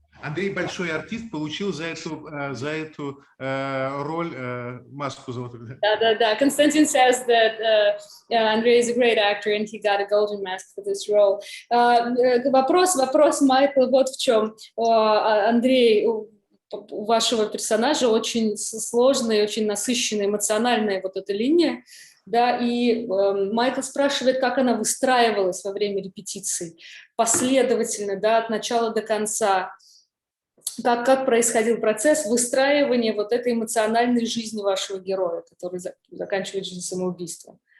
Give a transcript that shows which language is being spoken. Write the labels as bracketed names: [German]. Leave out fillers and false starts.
[Russian] Андрей большой артист, получил за эту роль маску золотую. Да. [English] Konstantin says that Andrey is a great actor and he got a golden mask for this role. [Russian] Вопрос, Майкл, вот в чем. Андрей, у вашего персонажа очень сложная, очень насыщенная, эмоциональная вот эта линия. Да, и Майкл спрашивает, как она выстраивалась во время репетиций, последовательно, да, от начала до конца, как происходил процесс выстраивания вот этой эмоциональной жизни вашего героя, который заканчивает жизнь самоубийством.